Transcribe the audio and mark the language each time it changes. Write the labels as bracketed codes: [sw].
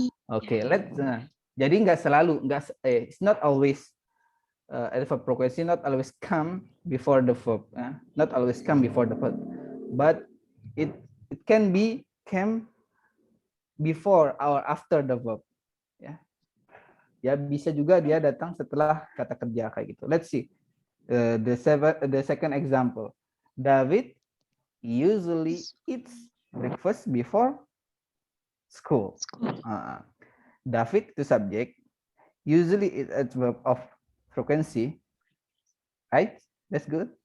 [id] Oke, jadi enggak selalu, [en] it's not always adverb frequency not always come before the verb, not always come before the verb, but it can be came before or after the verb. [id] Ya, bisa juga dia datang setelah kata kerja kayak gitu. [en] Let's see the second example. David usually eats breakfast before school. David itu subject, usually it's adverb of frequency, right? That's good.